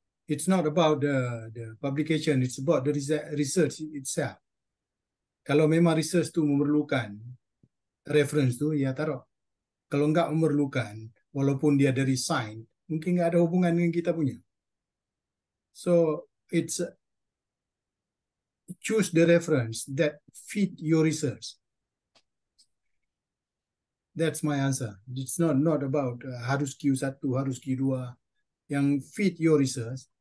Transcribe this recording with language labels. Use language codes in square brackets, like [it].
[en] It's not about the publication, it's about the research itself. [ms] Kalau memang research tu memerlukan reference tu, ya taruh. Kalau enggak memerlukan, walaupun dia dari sign, mungkin enggak ada hubungan dengan kita punya. [en] So it's choose the reference that fit your research. That's my answer. It's not about harus Q1, harus Q2 yang fit your research.